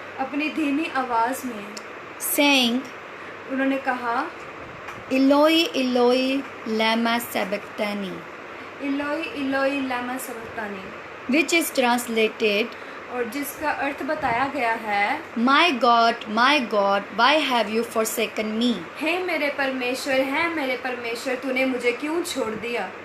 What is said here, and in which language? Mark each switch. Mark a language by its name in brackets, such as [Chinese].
[Hindi] अपनी धीमी आवाज में, [English] saying, [Hindi] उन्होंने कहा, [Aramaic] Eloi, Eloi, lama sabachthani, इलोई इलोई लामा सबक्तानी, [English] which is translated, [Hindi] और जिसका अर्थ बताया गया है, [English] my God, why have you forsaken me? [Hindi] हे मेरे परमेश्वर, तूने मुझे क्यों छोड़ दिया?